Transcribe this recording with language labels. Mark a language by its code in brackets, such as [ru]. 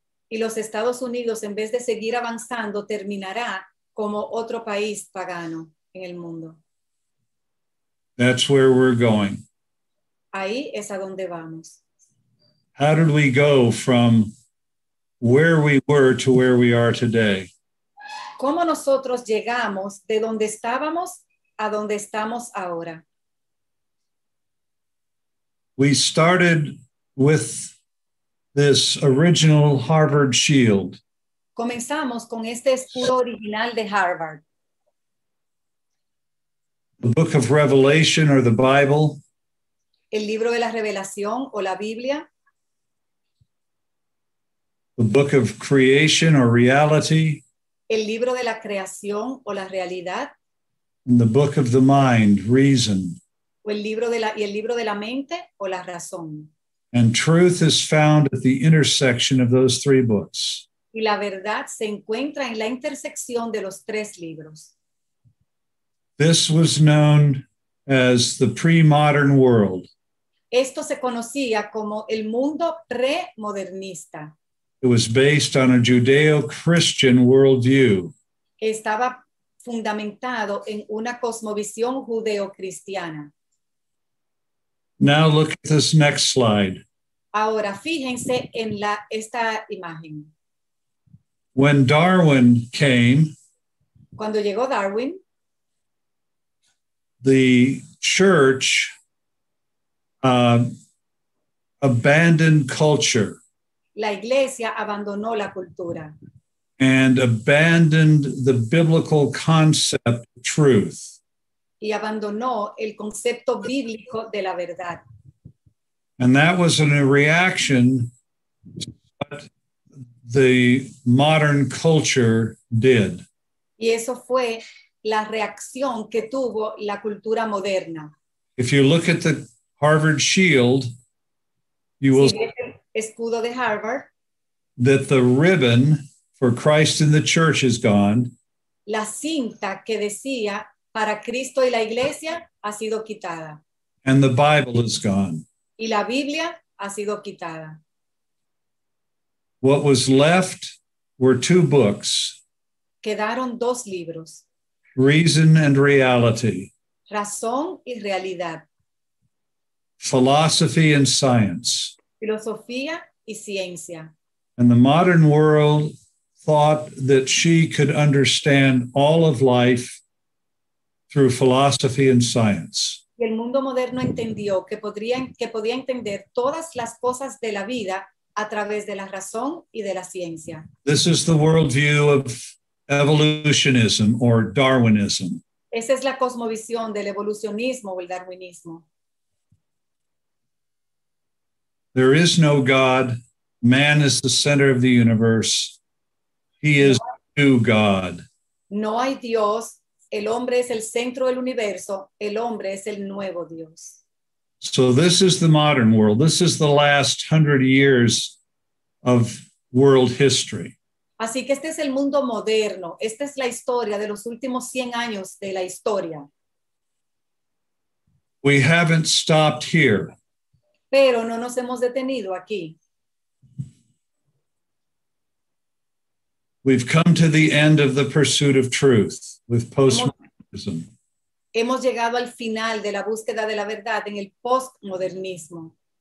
[es] Y los Estados Unidos, en vez de seguir avanzando, terminará como otro país pagano en el mundo. [en] That's where we're going. [es] Ahí es a donde vamos. [en] How did we go from where we were to where we are today? [es] ¿Cómo nosotros llegamos de donde estábamos a donde estamos ahora? [en] We started with this original Harvard shield. [es] Comenzamos con este escudo original de Harvard, [en] The book of Revelation or the Bible, [es] el libro de la Revelación o la Biblia, [en] the book of creation or reality, [es] el libro de la creación o la realidad, [en] and the book of the mind, reason. [es] o el libro de la mente o la razón. [en] And truth is found at the intersection of those three books. [es] Y la verdad se encuentra en la intersección de los tres libros. [en] This was known as the pre-modern world. [es] Esto se conocía como el mundo premodernista. [en] It was based on a Judeo-Christian worldview. [es] Estaba fundamentado en una cosmovisión judeocristiana. [en] Now look at this next slide. [es] Ahora, fíjense en esta imagen. [en] When Darwin came, [es] Cuando llegó Darwin, [en] the church abandoned culture [es] la iglesia abandonó la cultura [en] and abandoned the biblical concept of truth. [es] y abandonó el concepto bíblico de la verdad. [en] And that was a reaction to what the modern culture did. [es] Y eso fue la reacción que tuvo la cultura moderna. [en] If you look at the Harvard shield, you will [es] Si ves el escudo de Harvard, [en] that the ribbon for Christ in the church is gone, [es] la cinta que decía para Cristo y la iglesia ha sido quitada [en] and the Bible is gone. [es] y la Biblia ha sido quitada. [en] What was left were two books, [es] Quedaron dos libros, [en] Reason and Reality, [es] Razón y Realidad, [en] Philosophy and Science. [es] Filosofía y Ciencia. [en] And the modern world thought that she could understand all of life through philosophy and science. [es] Y el mundo moderno entendió que podía entender todas las cosas de la vida a través de la razón y de la ciencia. [en] This is the worldview of evolutionism or Darwinism. [es] Esa es la cosmovisión del evolucionismo o el darwinismo. [en] There is no God. Man is the center of the universe. He is to God. [es] No hay Dios, el hombre es el centro del universo, el hombre es el nuevo Dios. [en] So this is the modern world. This is the last 100 years of world history. [es] Así que este es el mundo moderno, esta es la historia de los últimos 100 años de la historia. [en] We haven't stopped here. [es] Pero no nos hemos detenido aquí. [en] We've come to the end of the pursuit of truth with postmodernism. [es] Hemos llegado al final de la búsqueda de la verdad en el postmodernismo.